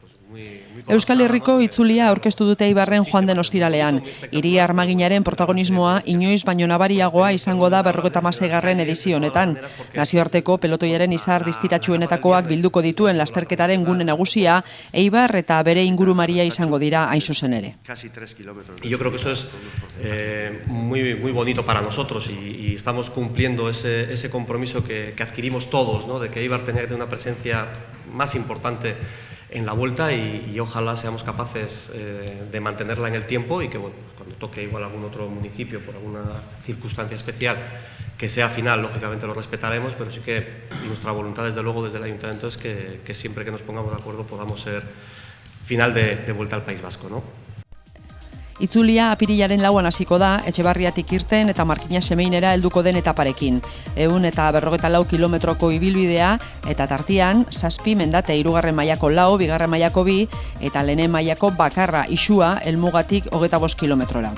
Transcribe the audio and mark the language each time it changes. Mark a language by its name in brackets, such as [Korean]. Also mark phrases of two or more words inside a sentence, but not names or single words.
[Basque] Euskal Herriko itzulia aurkeztu dute Eibarren joan den ostiralean. Hiri armaginaren protagonismoa inoiz baino nabariagoa izango da 56. edizio honetan. Nazioarteko pelotoiaren izar distiratsuenetakoak bilduko dituen lasterketaren gune nagusia Eibar eta bere ingurumaria izango dira hain zuzen ere. [Spanish] Y yo creo que eso es muy bonito para nosotros y estamos cumpliendo ese compromiso que adquirimos todos, ¿no? De que Eibar tenía que tener una presencia más importante en la vuelta y ojalá seamos capaces de mantenerla en el tiempo y que bueno, cuando toque igual algún otro municipio por alguna circunstancia especial que sea final, lógicamente lo respetaremos, pero sí que nuestra voluntad desde luego desde el Ayuntamiento es que siempre que nos pongamos de acuerdo podamos ser final de vuelta al País Vasco, ¿no? [Basque] Itzulia apirilaren 4 hasiko da, Etxebarriatik irten eta Markina Semeinera helduko den etaparekin. 154 kilometroko ibilbidea eta tartean 7 mendate 3. mailako 4, 2. mailako 2 eta 1. mailako bakarra Isua helmugatik 25 kilometrora.